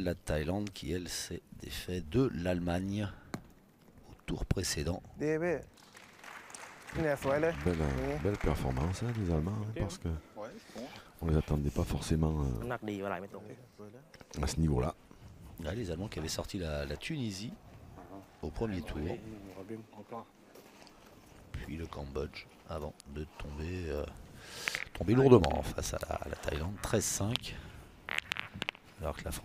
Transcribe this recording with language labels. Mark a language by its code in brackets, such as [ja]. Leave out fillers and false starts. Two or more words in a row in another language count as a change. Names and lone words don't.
[fr] La Thaïlande qui, elle, s'est défait de l'Allemagne au tour précédent. [th] ดีพี่เนี่ยสวยเลย [fr] Belle performance hein, des Allemands, hein, parce que Ouais, je pense. on les attendait pas forcément [th] น้ำหนักดีว่าไหลไม่ตรง [fr] à ce niveau-là. Là, les Allemands qui avaient sorti la Tunisie au premier tour, On verra bien encore. puis le Cambodge avant de tomber lourdement face à la Thaïlande, 13-5. Alors que la France